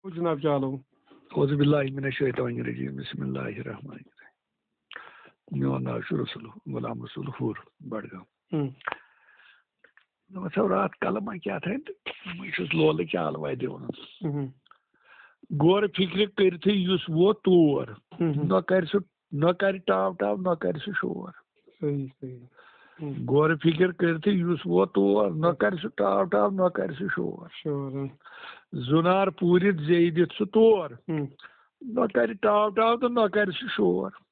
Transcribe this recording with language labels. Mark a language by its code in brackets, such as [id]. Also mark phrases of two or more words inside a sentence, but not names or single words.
[ks] جناب چالو [ar] اعوذ باللہ من الشیطان الرجیم بسم اللہ الرحمن الرحیم [ks] میون ناو چھُ رسول غلام رسول حور بڈگام رات کلمہ [ur] کیا تھا [ks] بہٕ چھُس لولہٕ چالوے دِوان غور فکر کرتھٕے یُس ووت تور نہ کرِ ٹاو ٹاو نہ کرِ سُہ شور صحیح صحیح غور فکر کرتھٕے یُس ووت تور نہ کرِ سُہ ٹاو ٹاو نہ کرِ سُہ شور زُنار پوٗرِتھ زیٚیہِ دِتھ سُہ تور نہ کرِ ٹاو ٹاو تہٕ نہ کرِ سُہ شور